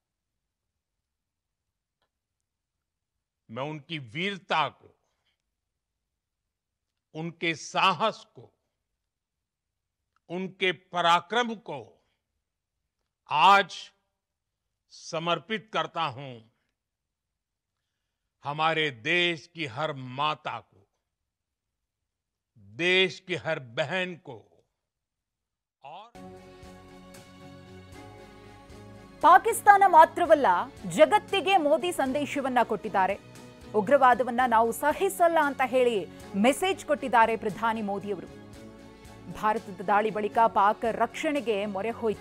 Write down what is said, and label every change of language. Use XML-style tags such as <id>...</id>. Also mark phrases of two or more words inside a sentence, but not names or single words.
<hi>मैं उनकी वीरता को, उनके साहस को, उनके पराक्रम को आज समर्पित करता हूं। हमारे देश की हर माता को, देश की हर बहन को और</hi> <kn>ಪಾಕಿಸ್ತಾನ ಮಾತ್ರವಲ್ಲ, ಜಗತ್ತಿಗೆ ಮೋದಿ ಸಂದೇಶವನ್ನ ಕೊಟ್ಟಿದ್ದಾರೆ. ಉಗ್ರವಾದವನ್ನ ನಾವು ಸಹಿಸಲ್ಲ ಅಂತ ಹೇಳಿ ಮೆಸೇಜ್ ಕೊಟ್ಟಿದ್ದಾರೆ ಪ್ರಧಾನಿ ಮೋದಿಯವರು. ಭಾರತದ ದಾಳಿ ಬಳಿಕ ಪಾಕ್ ರಕ್ಷಣೆಗೆ ಮೊರೆ ಹೋಯಿತು.</kn>